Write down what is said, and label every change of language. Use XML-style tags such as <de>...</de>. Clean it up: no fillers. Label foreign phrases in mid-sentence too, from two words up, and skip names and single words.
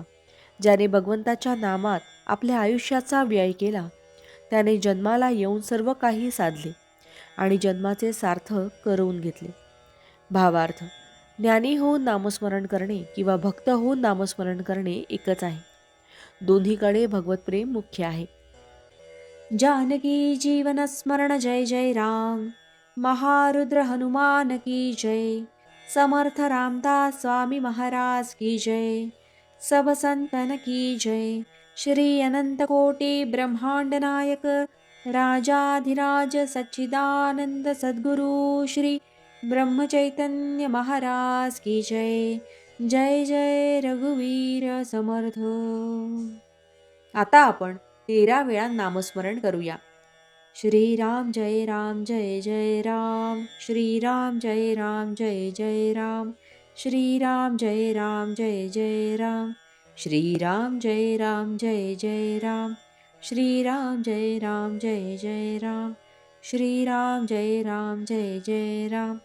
<mr>ज्याने भगवंताच्या नामात आपल्या आयुष्याचा व्यय केला त्याने जन्माला येऊन सर्व काही साधले आणि जन्माचे सार्थक करवून घेतले. भावार्थ, ज्ञानी होऊन नामस्मरण करणे किंवा भक्त होऊन नामस्मरण करणे एकच आहे. दोन्हीकडे भगवत प्रेम मुख्य आहे. जानकी जीवन स्मरण जय जय राम.</mr> <hi>महारुद्र हनुमान की जय. समर्थ रामदास स्वामी महाराज की जय. सब संतन की जय. श्री अनंत कोटि ब्रह्मांड नायक राजाधिराज सच्चिदानंद सद्गुरु श्री ब्रह्म चैतन्य महाराज की जय.</hi> <mr>जय जय रघुवीर समर्थ. आता आपण 13 वेळा नामस्मरण करूया.</mr> <sa>श्रीराम जय राम जय जय राम. श्रीराम जय राम जय जय राम. श्रीराम जय राम जय जय राम. श्रीराम जय राम जय जय राम. श्रीराम जय राम जय जय राम. श्रीराम जय राम जय जय राम.</sa>